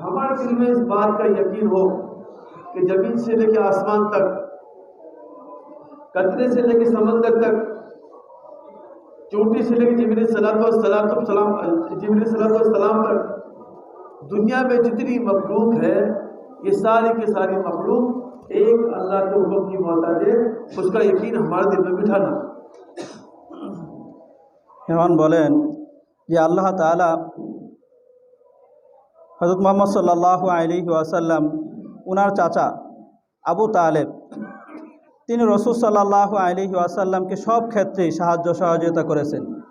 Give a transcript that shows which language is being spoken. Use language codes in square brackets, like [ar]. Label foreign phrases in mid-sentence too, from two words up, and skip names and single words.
[ur] ہمارے دل میں اس بات کا یقین ہو کہ زمین سے لے کے آسمان تک، قطرے سے لے کے سمندر تک، چوٹی سے لے کے جبرائیل [ar] صلاۃ والسلام [ur] تک، دنیا میں جتنی مخلوق ہے یہ ساری کی ساری مخلوق ایک اللہ کے حکم کی محتاج ہے، اس کا یقین ہمارے دل میں بٹھانا۔ [bn] এখন বলেন যে আল্লাহ তাআলা হযরত মুহাম্মদ [ar] صلى الله عليه وسلم [bn] ওনার চাচা আবু তালেব তিনি রাসূল [ar] صلى الله عليه وسلم [bn] সব ক্ষেত্রেই সাহায্য সহযোগিতা করেছেন।